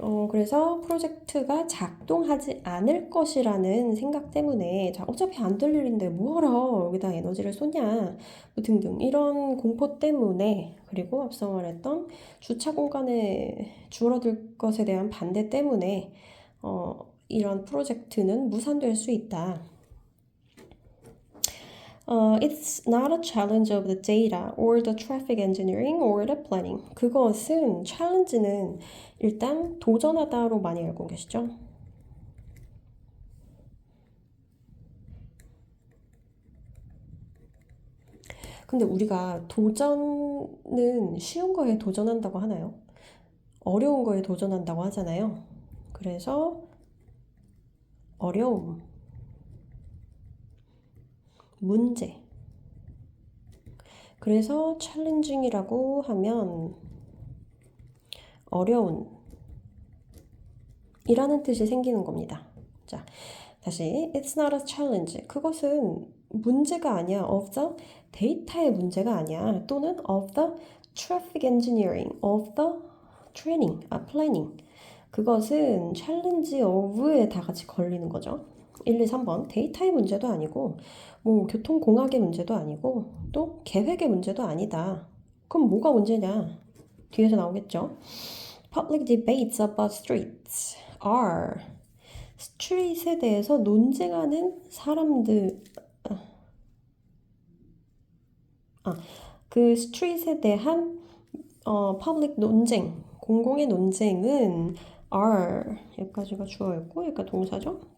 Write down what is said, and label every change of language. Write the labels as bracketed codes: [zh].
[ko] 그래서 프로젝트가 작동하지 않을 것이라는 생각 때문에 자, 어차피 안 될 일인데 뭐하러 여기다 에너지를 쏟냐 등등 이런 공포 때문에 그리고 앞서 말했던 주차 공간에 줄어들 것에 대한 반대 때문에 이런 프로젝트는 무산될 수 있다. [en] It's not a challenge of the data or the traffic engineering or the planning. [ko] 그것은 challenge는 일단 도전하다로 많이 알고 계시죠? 근데 우리가 도전은 쉬운 거에 도전한다고 하나요? 어려운 거에 도전한다고 하잖아요. 그래서 어려움, 문제. 그래서 challenging이라고 하면 어려운 이라는 뜻이 생기는 겁니다. 자, 다시 [en] It's not a challenge. [ko] 그것은 문제가 아니야. of the 데이터의 문제가 아니야. 또는 [en] of the traffic engineering, of the training, planning. [ko] 그것은 challenge of에 다 같이 걸리는 거죠. 1, 2, 3번 데이터의 문제도 아니고 교통공학의 문제도 아니고 또 계획의 문제도 아니다. 그럼 뭐가 문제냐? 뒤에서 나오겠죠. [en] Public debates about streets are [ko] 스트릿에 대해서 논쟁하는 사람들 그 스트릿에 대한 public 논쟁 공공의 논쟁은 are 여기까지가 주어였고 여기가 동사죠.